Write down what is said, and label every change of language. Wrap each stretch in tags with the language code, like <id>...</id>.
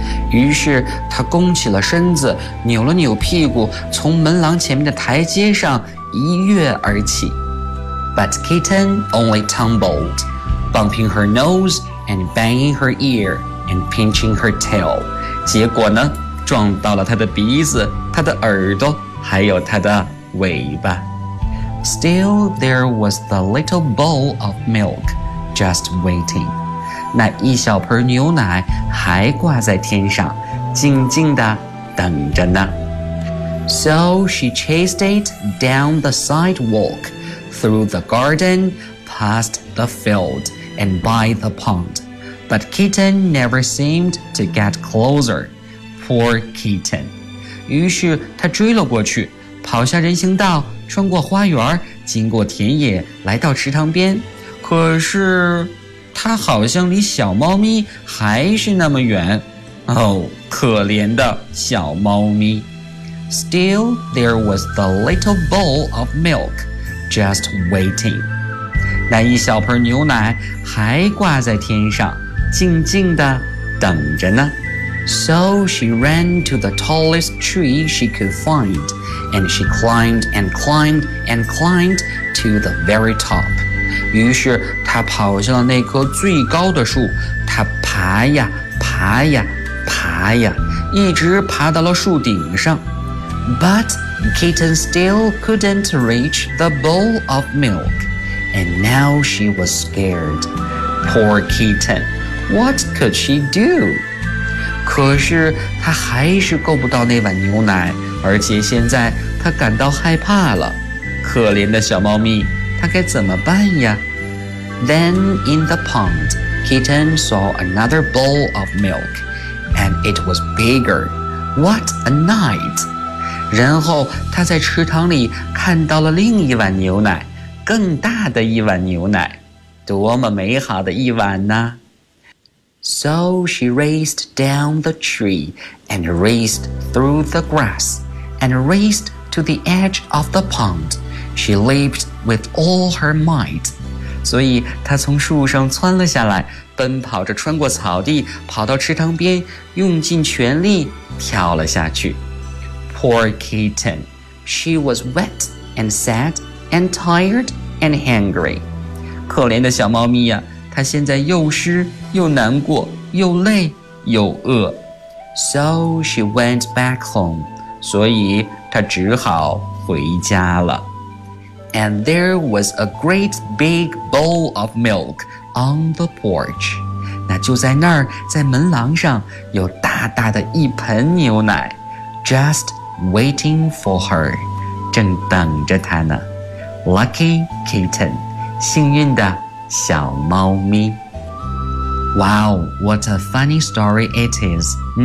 <zh>于是她弓起了身子，扭了扭屁股，从门廊前面的台阶上一跃而起。</zh> <en>But kitten only tumbled, bumping her nose and banging her ear and pinching her tail.</en> <zh>结果呢，撞到了她的鼻子，她的耳朵，还有她的尾巴。</zh> <en>Still, there was the little bowl of milk just waiting.</en> <zh>那一小盆牛奶还挂在天上，静静地等着呢。</zh> <en>So she chased it down the sidewalk, through the garden, past the field, and by the pond. But kitten never seemed to get closer. Poor kitten.</en> <zh>于是她追了过去，跑下人行道，穿过花园，经过田野，来到池塘边。可是他好像离小猫咪还是那么远。哦，可怜的小猫咪。</zh> <en>Still, there was the little bowl of milk just waiting.</en> <zh>那一小盆牛奶还挂在天上，静静地等着呢。</zh> <en>So she ran to the tallest tree she could find, and she climbed and climbed and climbed to the very top.</en> <zh>于是她跑向了那棵最高的树，她爬呀爬呀爬呀，一直爬到了树顶上。</zh> <en>But kitten still couldn't reach the bowl of milk, and now she was scared. Poor kitten, what could she do?</en> <zh>可是他还是够不到那碗牛奶，而且现在他感到害怕了。可怜的小猫咪，他该怎么办呀？</zh> <en>Then in the pond, kitten saw another bowl of milk, and it was bigger. What a night!</en> <zh>然后他在池塘里看到了另一碗牛奶，更大的一碗牛奶，多么美好的一晚呢？</zh> <en>So she raced down the tree and raced through the grass and raced to the edge of the pond. She leaped with all her might.</en> <zh>所以她从树上窜了下来，奔跑着穿过草地，跑到池塘边，用尽全力跳了下去。</zh> <en>Poor kitten. She was wet and sad and tired and hungry.</en> <zh>可怜的小猫咪呀，她现在又湿又难过，又累又饿。</zh> <en>So she went back home.</en> <zh>所以她只好回家了。</zh> <en>And there was a great big bowl of milk on the porch.</en> <zh>那就在那儿，在门廊上有大大的一盆牛奶，</zh> <en>just waiting for her.</en> <zh>正等着她呢。</zh> <en>Lucky kitten.</en> <zh>幸运的小猫咪。</zh> <en>Wow, what a funny story it is.</en>